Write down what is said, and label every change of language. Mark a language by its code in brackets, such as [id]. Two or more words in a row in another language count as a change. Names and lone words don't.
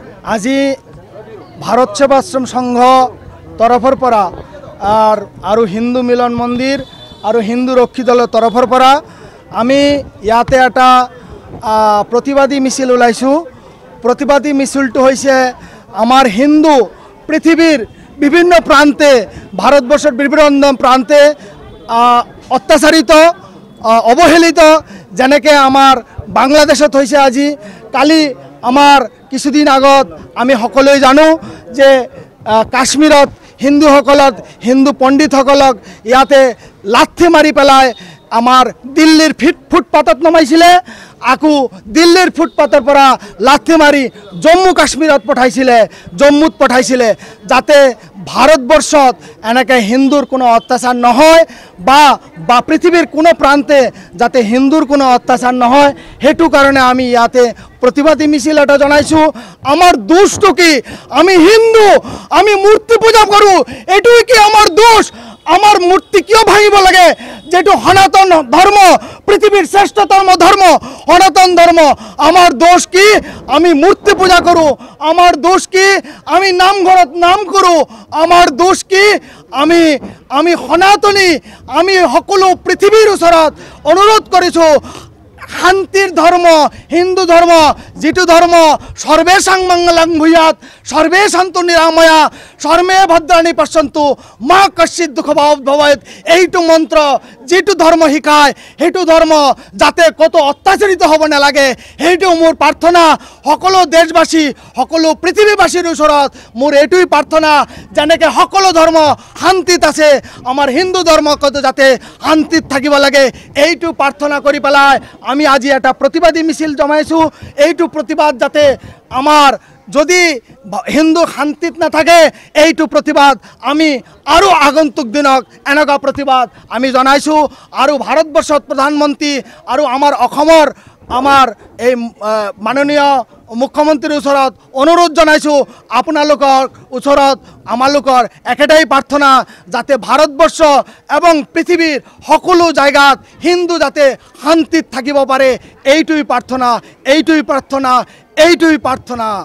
[as] আজি ভারত সেবাশ্রম সংঘ তরফর পৰা আর হিন্দু মিলন মন্দির আর হিন্দু রক্ষী দলের তরফর পৰা আমি ইয়াতে একটা প্রতিবাদী মিছিল ওলাইছো। প্রতিবাদী মিছিলটো হয়েছে আমার হিন্দু পৃথিবীর বিভিন্ন প্রান্তে, ভারতবর্ষের বিভিন্ন প্রান্তে অত্যাচারিত অবহেলিত, যেনেকে আমার বাংলাদেশত হয়েছে। আজি কালি আমার কিছুদিন আগত আমি সকলোৱে জানো যে কাশ্মীরত হিন্দু পণ্ডিতসকলক ইয়াতে লাঠি মারি পেলাই আমার দিল্লির ফুটপাথত নমাইছিলে, আকু দিল্লির ফুটপাথৰ পৰা লাঠি মারি জম্মু কাশ্মীরত জম্মুত পঠাইছিলে, যাতে ভারতবর্ষত এনেকে হিন্দুর কোনো অত্যাচার নহয় বা পৃথিবীর কোনো প্রান্তে যাতে হিন্দুর কোনো অত্যাচার নহয়। সেইটো কারণে আমি ইয়াতে প্রতিবাদী মিছিল এটা জানাইছো। আমার দোষটো কি? আমি হিন্দু, আমি মূর্তি পূজা করো, এটুই কি আমার দোষ? আমার মূর্তি কিয় ভাঙিব লাগে? যেটো সনাতন ধর্ম, পৃথিবীর শ্রেষ্ঠতম ধর্ম সনাতন ধর্ম। আমার দোষ কি? আমি মূর্তি পূজা করো। আমার দোষ কি? আমি নামঘরত নাম করো। আমার দোষ কি? আমি সনাতনী, আমি সকলো পৃথিবীর ওচৰত অনুরোধ কৰিছো, শান্তির ধর্ম হিন্দু ধর্ম, যেটো ধর্ম [sa] সর্বেশাং মঙ্গলং ভূয়াৎ সর্বে শান্তু নিরাময়া সর্বে ভদ্রাণী পশ্যন্তু মা কশ্চিৎ দুঃখ ভবেৎ, [as] এইটো মন্ত্র যেটো ধর্ম শিকায় সেইটো ধর্ম যাতে কত অত্যাচারিত হব নালাগে, সেইটো মোৰ প্ৰাৰ্থনা। সকলো দেশবাসী, সকলো পৃথিৱীবাসীৰ ওচৰত মোৰ এইটোই প্ৰাৰ্থনা, যেনেকে সকলো ধর্ম শান্তিত আছে, আমার হিন্দু ধর্ম যাতে শান্তিত থাকিব লাগে, এইটো প্ৰাৰ্থনা কৰি পেলাই আমি আজি এটা প্রতিবাদী মিছিল জমাইছো। এইটো প্রতিবাদ যাতে আমার যদি হিন্দু শান্তিত না থাকে, এইটো প্রতিবাদ আমি আৰু আগন্তুক দিনক এনেকুৱা প্রতিবাদ আমি জনাইছো। আৰু ভারতবর্ষত প্রধানমন্ত্রী আৰু আমার এই মাননীয় মুখ্যমন্ত্রীর ওচৰত অনুরোধ জনাইছো, আপোনালোকৰ ওচৰত আমালোকৰ একেটাই প্ৰাৰ্থনা, যাতে ভারতবর্ষ এবং পৃথিবীর সকলো জায়গাত হিন্দু যাতে শান্তিত থাকিব পাৰে, এইটোই প্ৰাৰ্থনা, এইটোই প্ৰাৰ্থনা, এইটোই প্ৰাৰ্থনা।